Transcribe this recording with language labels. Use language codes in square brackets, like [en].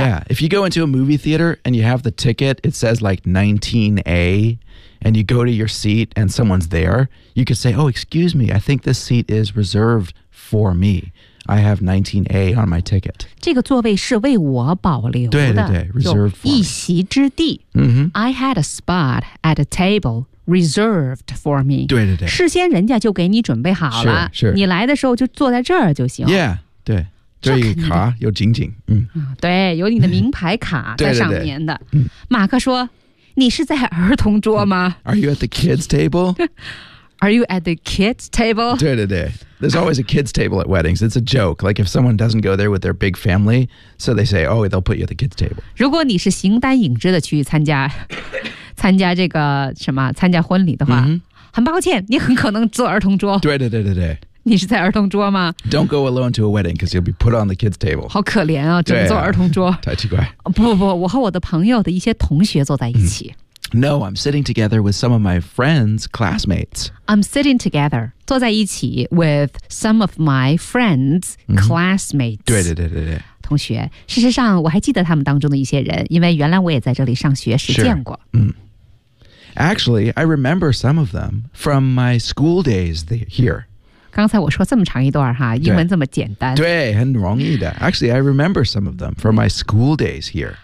[en] Yeah, if you go into a movie theater and you have the ticket, it says like 19A, and you go to your seat and someone's there, you could say, oh, excuse me, I think this seat is reserved for me. I have 19A on my ticket. [zh] 这个座位是为我保留的 [en] 对对对 Reserved for me. [zh] 一席之地、 [en] I had a spot at a table. Reserved for me. [zh] 对对对，事先人家就给你准备好了。是是，你来的时候就坐在这儿就行。 Yeah, 对，这一个卡有紧紧，对，有你的名牌卡在上面的。对对对马克说：“你是在儿童桌吗 [en] ？”Are you at the kids table? Are you at the kids table? 对对对 ，There's always a kids table at weddings. It's a joke. Like if someone doesn't go there with their big family, so they say, "Oh, they'll put you at the kids table." [zh] 如果你是形单影只的去参加。参加这个什么参加婚礼的话、很抱歉你很可能坐儿童桌对对对对对你是在儿童桌吗 [en] Don't go alone to a wedding because you'll be put on the kids table [zh] 好可怜啊只能坐儿童桌、太奇怪不不不我和我的朋友的一些同学坐在一起、 [en] No, I'm sitting together with some of my friends, classmates. I'm sitting together, [zh] 坐在一起 [en] with some of my friends, classmates. [zh] 对对对对对。同学，事实上我还记得他们当中的一些人，因为原来我也在这里上学时见过。 [en] Actually, I remember some of them from my school days here. [zh] 刚才我说这么长一段哈，英文这么简单。对，很容易的。 [en] Actually, I remember some of them from my school days here.